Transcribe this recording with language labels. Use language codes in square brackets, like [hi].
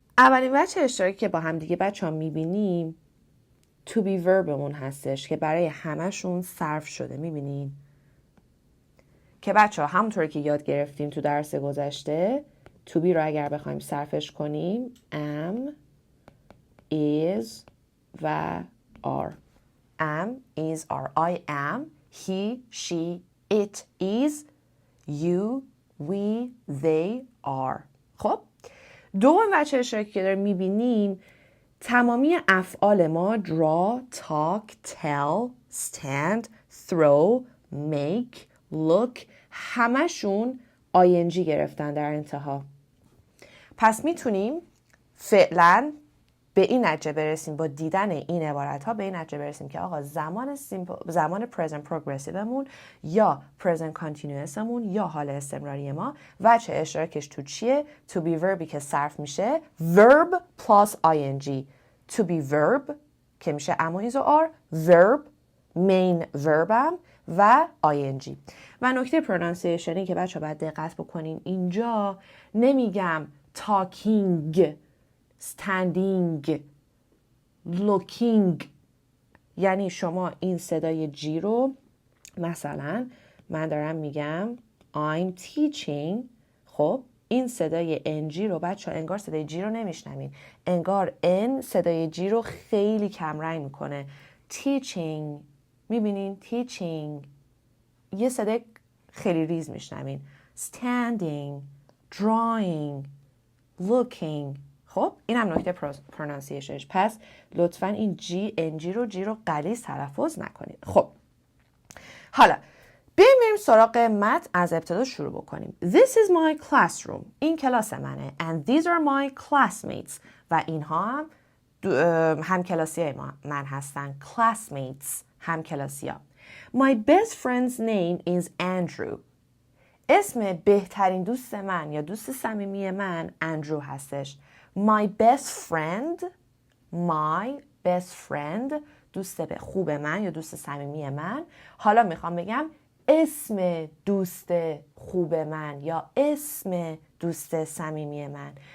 [fa] اولین وجه اشتراکی که با هم دیگه بچه‌ها می‌بینیم to be verbمون هستش که برای همشون صرف شده. می‌بینین که بچه‌ها همونطوری که یاد گرفتیم تو درس گذشته to be رو اگر بخوایم صرفش کنیم am, is و are. [en] am, is, are. I am, he, she, it is, you, we, they are. [fa] خب دوم وجه اشتراکی که داریم میبینیم تمامی افعال ما draw, talk, tell, stand, throw, make, look همشون ing گرفتن در انتها. پس میتونیم فعلا به این نتیجه برسیم با دیدن این عبارت ها به این نتیجه برسیم که آقا زمان present progressive مون یا present continuous مون یا حال استمراری ما وجه اشتراکش تو چیه؟ to be verbی که صرف میشه verb plus ing. to be verb که میشه اما ایز و آر، verb main verbم و ing. و نکته پرونانسیشنی که بچه باید دقت بکنین اینجا نمیگم talking standing looking، یعنی شما این صدای جی رو مثلا من دارم میگم [en] I'm teaching، [fa] خب این صدای انجی رو بچه انگار صدای جی رو نمیشنوین، انگار ان صدای جی رو خیلی کمرنگ میکنه. teaching میبینین teaching یه صدای خیلی ریز میشنوین. [en] standing drawing looking. [fa] خب این هم نکته پرونانسیشنش. پس لطفا این جی انجی رو جی رو غلیظ تلفظ نکنید. خب حالا بریم سراغ متن از ابتدا شروع بکنیم. [en] This is my classroom. [fa] این کلاس منه. [en] And these are my classmates. [fa] و اینها هم همکلاسی من هستن. Classmates همکلاسی ها. [en] My best friend's name is Andrew. [fa] اسم بهترین دوست من یا دوست صمیمی من اندرو هستش. [en] My best friend [fa] دوست خوب من یا دوست صمیمی من. حالا میخوام بگم اسم دوست خوب من یا اسم دوست صمیمی من.